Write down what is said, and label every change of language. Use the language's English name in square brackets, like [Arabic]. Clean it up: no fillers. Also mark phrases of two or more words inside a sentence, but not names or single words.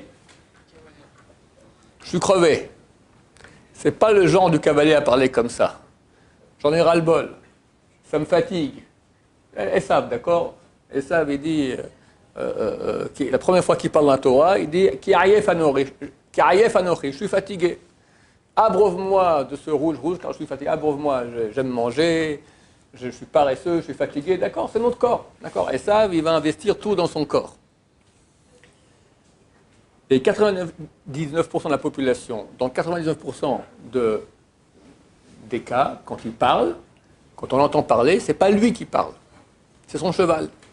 [French] Je suis crevé. C'est pas le genre du cavalier à parler comme ça. J'en ai ras-le-bol. Ça me fatigue. Esav, d'accord? Esav, il dit, la première fois qu'il parle dans la Torah, il dit [Hebrew] כי עיף אנכי, [French] je suis fatigué. Abreuve-moi de ce rouge, car je suis fatigué. Abreuve-moi, j'aime manger, je suis paresseux, je suis fatigué. D'accord, c'est notre corps. D'accord? Esav, il va investir tout dans son corps. Et 99% de la population, dans 99% des cas, quand il parle, quand on l'entend parler, c'est pas lui qui parle, c'est son cheval.